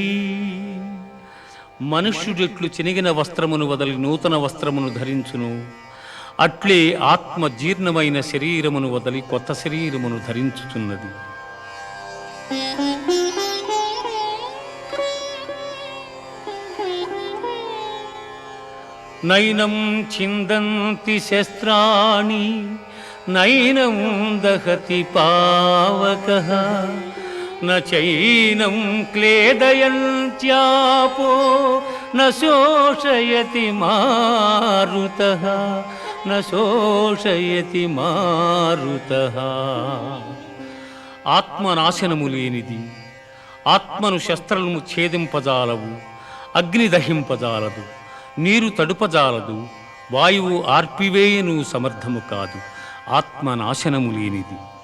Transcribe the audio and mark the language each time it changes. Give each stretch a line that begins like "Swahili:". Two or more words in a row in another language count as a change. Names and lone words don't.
Telugu: మనుష్యుడెట్లు చినిగిన వస్త్రమును వదలి నూతన వస్త్రమును ధరించును, అట్లే ఆత్మ జీర్ణమైన శరీరమును వదలి కొత్త శరీరమును ధరించుచున్నది.
Sanskrit: నైనం ఛిందంతి శస్త్రాణి నైనం దహతి పావకః न चैनं क्लेदयन्त्यापो न शोषयति मारुतः न शोषयति मारुतः.
Telugu: ఆత్మనాశనము లేనిది, ఆత్మను శస్త్రము ఛేదింపజాలవు, అగ్ని దహింపజాలదు, నీరు తడుపజాలదు, వాయువు ఆర్పివేయను సమర్థము కాదు. ఆత్మనాశనము లేనిది.